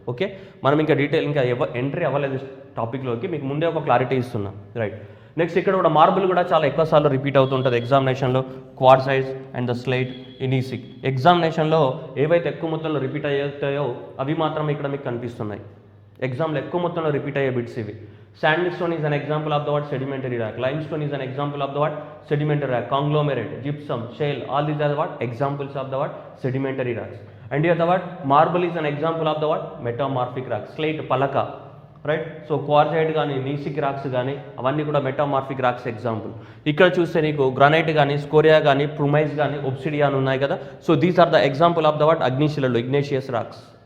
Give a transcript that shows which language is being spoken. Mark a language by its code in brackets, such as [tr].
[te] Okay, మనం ఇంకా detail ఇంకా ఎంట్రీ అవ్వలేదు టాపిక్లోకి, మీకు ముందే ఒక క్లారిటీ ఇస్తున్నాం. రైట్. నెక్స్ట్ ఇక్కడ కూడా మార్బుల్ కూడా చాలా ఎక్కువసార్లు రిపీట్ అవుతుంటుంది ఎగ్జామినేషన్లో. Quartzite and the slate, ఇనీసిక్. ఎగ్జామినేషన్లో ఏవైతే ఎక్కువ మొత్తంలో రిపీట్ అవుతాయో అవి మాత్రం ఇక్కడ మీకు కనిపిస్తున్నాయి. ఎగ్జామ్లో ఎక్కువ మొత్తంలో రిపీట్ అయ్యే బిట్స్ ఇవి. [en] Sandstone is an example of the what? Sedimentary rock. Limestone is an example of the what? Sedimentary rock. Conglomerate, gypsum, shale, all these are the what? Examples of the what? Sedimentary rocks. And here the what? Marble is an example of the what? Metamorphic rock. Slate, palaka. Right. [te] So క్వార్జైట్ కానీ, నీసిక్ racks కానీ అవన్నీ కూడా metamorphic racks example. ఇక్కడ చూస్తే నీకు granite కానీ, స్కోరియా కానీ, ప్రుమైస్ కానీ, ఒబ్సిడియాన్ ఉన్నాయి కదా. [en] So these are the example of the what? అగ్నిశిలలు, igneous rocks.